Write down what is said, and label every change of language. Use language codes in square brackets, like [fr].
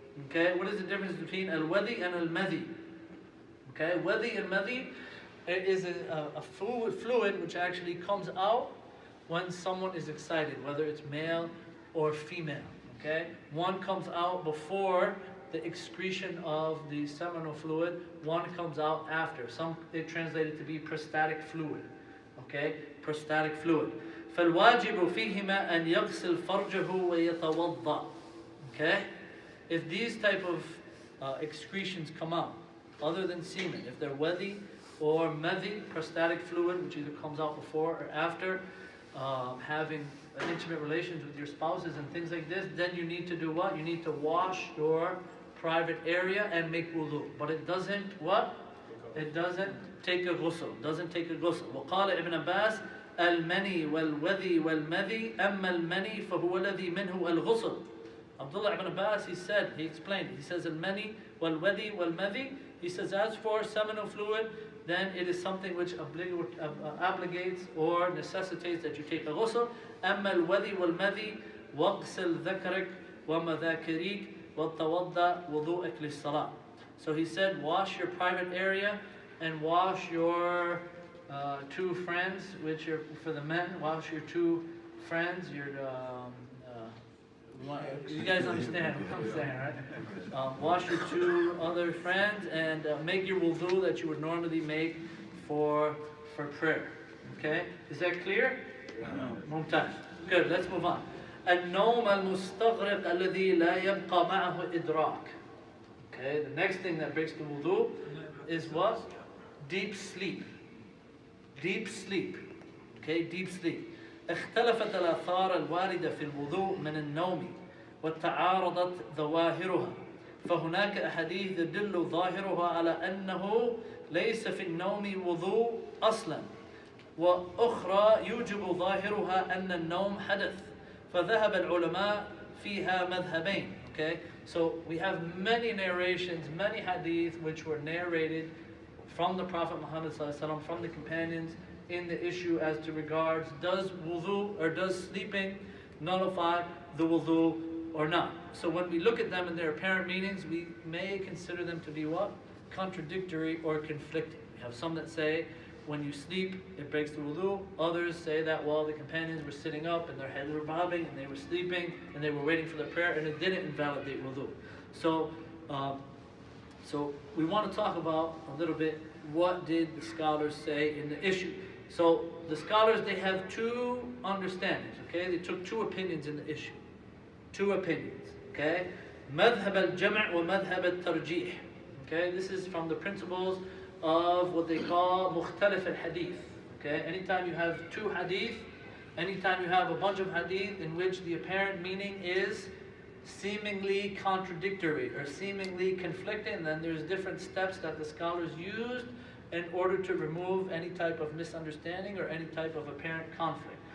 [en] Okay, what is the difference between al-wadi and al-madhi? Okay, wadi and madhi is a fluid which actually comes out when someone is excited, whether it's male or female. Okay, one comes out before the excretion of the seminal fluid, one comes out after. Some they translate it to be prostatic fluid. Okay, prostatic fluid. [ar] فالواجب فيهما أن يغسل فرجه ويتوضأ. [en] Okay, if these type of excretions come out, other than semen, if they're wadi or madhi, prostatic fluid, which either comes out before or after having intimate relations with your spouses and things like this, then you need to do what? You need to wash your private area and make wudu. But it doesn't what? It doesn't take a ghusl. Doesn't take a ghusl. [ar] وقال ابن عباس المني والوذي والمذي أما المني فهو الذي منه الغسل. [en] Abdullah ibn Abbas, he explained, he says [ar] al-mani wal-wadi wal-madhi, [en] he says as for seminal fluid, then it is something which obligates or necessitates that you take a ghusl. [ar] أما الوذي والمذي واغسل ذكرك ومذاكريك وتوضأ وضوءك للصلاة. [en] So he said, wash your private area and wash your two friends, which are for the men. Wash your two friends, you guys understand what I'm saying, right? Wash your two other friends and make your wudu that you would normally make for prayer. Okay? Is that clear? [ar] ممتاز. [en] Good, let's move on. [ar] النوم المستغرق الذي لا يبقى معه إدراك. [en] Okay, the next thing that breaks the wudu is what? Deep sleep. Deep sleep. Okay, deep sleep. [ar] اختلفت الآثار الواردة في الوضوء من النوم وتعارضت ظواهرها فهناك أحاديث تدل ظاهرها على أنه ليس في النوم وضوء أصلا وأخرى يوجب ظاهرها أن النوم حدث فذهب العلماء فيها مذهبين. [en] Okay, so we have many narrations, many hadith which were narrated from the Prophet Muhammad ﷺ, from the companions, in the issue as to regards does wudu or does sleeping nullify the wudu or not. So when we look at them in their apparent meanings, we may consider them to be what? Contradictory or conflicting. We have some that say when you sleep it breaks the wudu. Others say that while the companions were sitting up and their heads were bobbing and they were sleeping and they were waiting for the prayer and it didn't invalidate wudu. So we want to talk about a little bit what did the scholars say in the issue. So the scholars, they have two understandings, okay? They took two opinions in the issue. Two opinions, okay? [ar] مذهب الجمع ومذهب الترجيح. [en] Okay, this is from the principles of what they call مختلف الحديث. Okay, anytime you have two hadith, anytime you have a bunch of hadith in which the apparent meaning is seemingly contradictory or seemingly conflicting, then there's different steps that the scholars used in order to remove any type of misunderstanding or any type of apparent conflict.